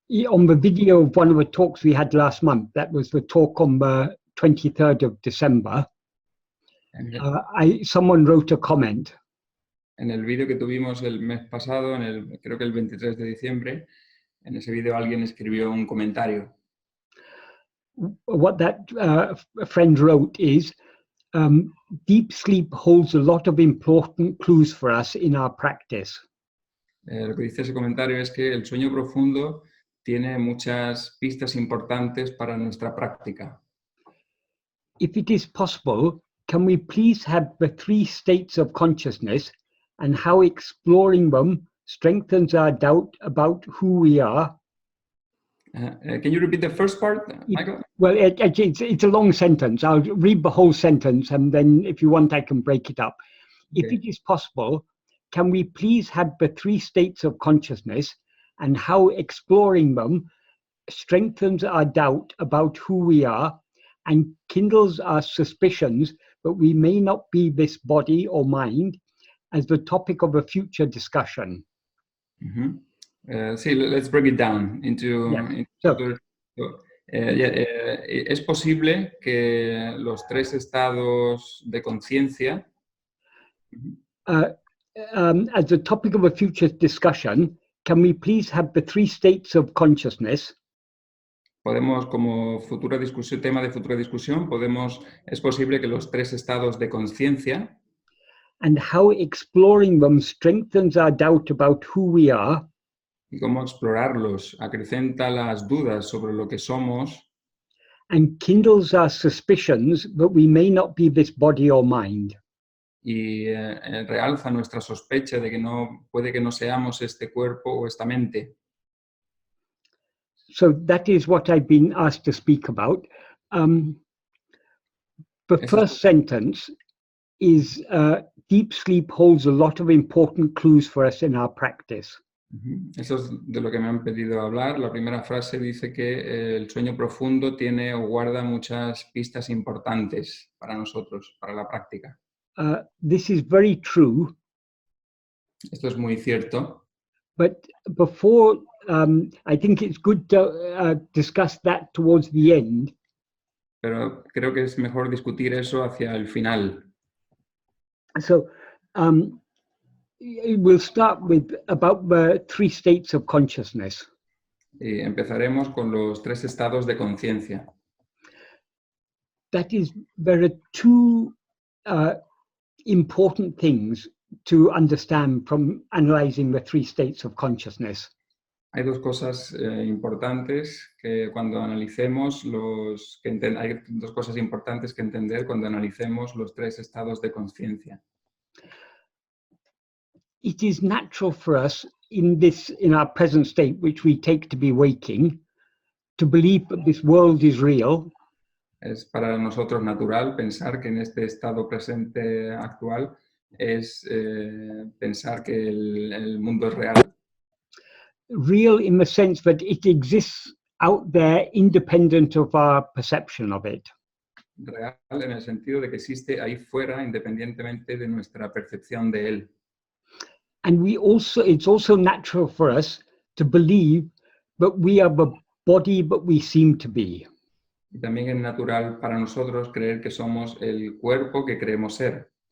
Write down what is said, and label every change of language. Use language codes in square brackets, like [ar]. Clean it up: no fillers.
[en] On the video of one of the talks we had last month, that was the talk on the 23rd of December, someone wrote a comment. [es] En el vídeo que tuvimos el mes pasado, creo que el 23 de diciembre, en ese vídeo alguien escribió un comentario. [en] What that friend wrote is, deep sleep holds a lot of important clues for us in our practice. [es] Lo que dice ese comentario es que el sueño profundo tiene muchas pistas importantes para nuestra práctica. [en] If it is possible, can we please have the 3 states of consciousness and how exploring them strengthens our doubt about who we are? Can you repeat the first part, Michael? Well, it's a long sentence. I'll read the whole sentence, and then if you want, I can break it up. Okay. If it is possible, can we please have the 3 states of consciousness and how exploring them strengthens our doubt about who we are and kindles our suspicions that we may not be this body or mind as the topic of a future discussion? Sí, let's break it down into... [es] es posible que los 3 estados de conciencia... [en] as the topic of a future discussion, can we please have the 3 states of consciousness? [es] Podemos, como tema de futura discusión, es posible que los 3 estados de conciencia... [en] And how exploring them strengthens our doubt about who we are. [es] Y cómo explorarlos acrecenta las dudas sobre lo que somos. [en] And kindles our suspicions that we may not be this body or mind. [es] Y realza nuestra sospecha de que puede que no seamos este cuerpo o esta mente. [en] So that is what I've been asked to speak about. The first sentence is deep sleep holds a lot of important clues for us in our practice. [es] Eso es de lo que me han pedido hablar. La primera frase dice que el sueño profundo tiene o guarda muchas pistas importantes para nosotros, para la práctica. [en] This is very true. [es] Esto es muy cierto. [en] But before, I think it's good to discuss that towards the end. [es] Pero creo que es mejor discutir eso hacia el final. [en] So, we'll start with about the 3 states of consciousness. [es] Y empezaremos con los 3 estados de conciencia. [en] That is, there are 2 important things to understand from analyzing the 3 states of consciousness. [es] Hay 2 cosas importantes que cuando analicemos hay 2 cosas importantes que entender cuando analicemos los 3 estados de conciencia. [en] It is natural for us in our present state, which we take to be waking, to believe that this world is real. [es] Es para nosotros natural pensar que en este estado presente actual es pensar que el mundo es real. [en] Real in the sense that it exists out there independent of our perception of it. [es] Real en el sentido de que existe ahí fuera independientemente de nuestra percepción de él. [en] And it's also natural for us to believe that we are the body that we seem to be. [es] Y también es natural para nosotros creer que somos el cuerpo que creemos ser.